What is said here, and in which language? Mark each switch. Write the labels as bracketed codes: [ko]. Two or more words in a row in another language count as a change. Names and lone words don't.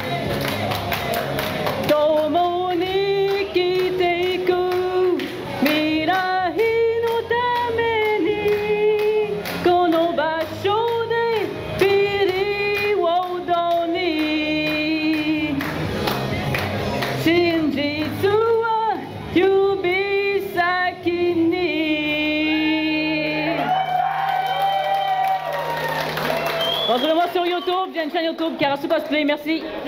[ja] 共に生きていく未来のためにこの場所でピリオドに真実は指先に [fr] Retrouvez-moi sur YouTube, j'ai une chaîne YouTube, Karasu Cosplay, merci.